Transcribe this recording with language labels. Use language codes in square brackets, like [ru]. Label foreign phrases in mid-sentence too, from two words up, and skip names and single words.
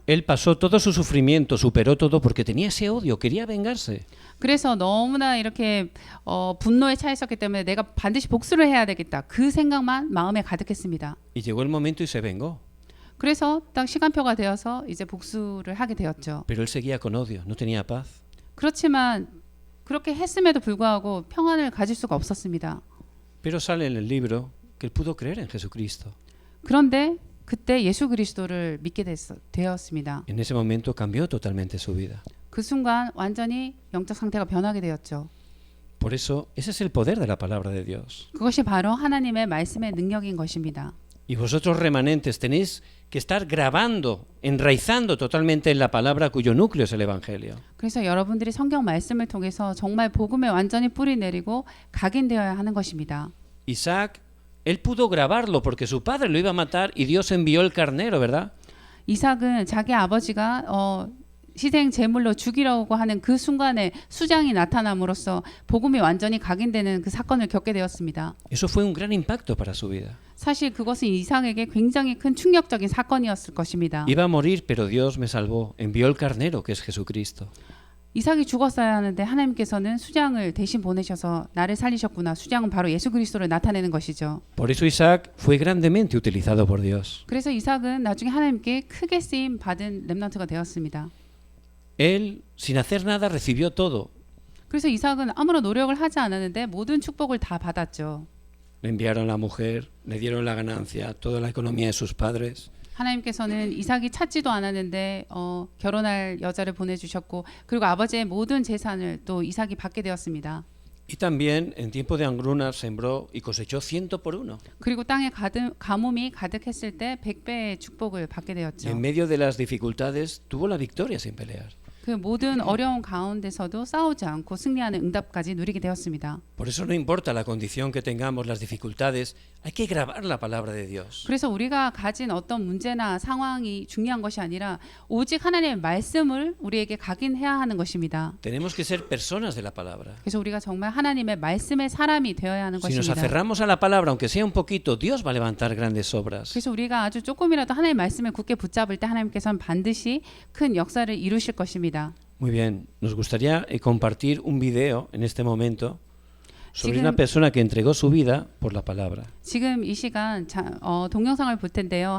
[es] Él pasó todo su sufrimiento, superó todo porque tenía ese odio, quería vengarse. [ko] 그래서 너무나 이렇게 분노에 차 있었기 때문에 내가 반드시 복수를 해야 되겠다. 그 생각만 마음에 가득했습니다. [es] Y llegó el momento y se vengó. [ko] 그래서 딱 시간표가 되어서 이제 복수를 하게 되었죠. [es] Pero él seguía con odio, no tenía paz. [ko] 그렇지만 그렇게 했음에도 불구하고 평안을 가질 수가 없었습니다. [es] Pero sale en el libro que él pudo creer en Jesucristo. [ko] 그런데 그때 예수 그리스도를 믿게 되었습니다. [es] En ese momento cambió totalmente su vida. [ko] 그 순간 완전히 영적 상태가 변하게 되었죠. [es] Por eso, ese es el poder de la palabra de Dios. [ko] 그것이 바로 하나님의 말씀의 능력인 것입니다. [es] Y vosotros remanentes tenéis que estar grabando, enraizando totalmente en la palabra cuyo núcleo es el Evangelio. [ko] 그래서 여러분들이 성경 말씀을 통해서 정말 복음에 완전히 뿌리 내리고 각인되어야 하는 것입니다. [es] Isaac, él pudo grabarlo porque su padre lo iba a matar y Dios envió el carnero, ¿verdad? [ko] 이삭은 자기 아버지가 희생 제물로 죽이려고 하는 그 순간에 수장이 나타남으로써 복음이 완전히 각인되는 그 사건을 겪게 되었습니다. [es] Eso fue un gran impacto para su vida. [ko] 사실 그것은 이삭에게 굉장히 큰 충격적인 사건이었을 것입니다. [es] Iba a morir, pero Dios me salvó. Envió el carnero, que es Jesucristo. [ko] 이삭이 죽었어야 하는데 하나님께서는 수장을 대신 보내셔서 나를 살리셨구나. 수장은 바로 예수 그리스도를 나타내는 것이죠. [es] Por eso Isaac fue grandemente utilizado por Dios. [ko] 그래서 이삭은 나중에 하나님께 크게 쓰임 받은 렘넌트가 되었습니다. [es] Él, sin hacer nada, recibió todo. [ko] 그래서 이삭은 아무런 노력을 하지 않았는데 모든 축복을 다 받았죠. [es] Le enviaron la mujer, le dieron la ganancia, toda la economía de sus padres. [ko] 하나님께서는 이삭이 찾지도 않았는데 결혼할 여자를 보내주셨고 그리고 아버지의 모든 재산을 또 이삭이 받게 되었습니다. [es] Y también en tiempo de hambrunas sembró y cosechó 100 por 1. [ko] 그리고 땅에 가뭄이 가득했을 때 100배의 축복을 받게 되었죠. [es] En medio de las dificultades tuvo la victoria sin pelear. [ko] 그 모든 어려운 가운데서도 싸우지 않고 승리하는 응답까지 누리게 되었습니다. [es] Por eso no importa la condición que tengamos, las dificultades, hay que grabar la palabra de Dios. [ko] 그래서 우리가 가진 어떤 문제나 상황이 중요한 것이 아니라 오직 하나님의 말씀을 우리에게 각인해야 하는 것입니다. [es] Tenemos que ser personas de la palabra. [ko] 그래서 우리가 정말 하나님의 말씀의 사람이 되어야 하는 [es] Si nos [ko] 것입니다. [es] aferramos a la palabra, aunque sea un poquito, Dios va a levantar grandes obras. [ko] 그래서 우리가 아주 조금이라도 하나님의 말씀을 굳게 붙잡을 때 하나님께서는 반드시 큰 역사를 이루실 것입니다. [es] Muy bien, nos gustaría compartir un video en este momento sobre una persona que entregó su vida por la palabra. [ko] 지금 이 시간 동영상을 볼 텐데요.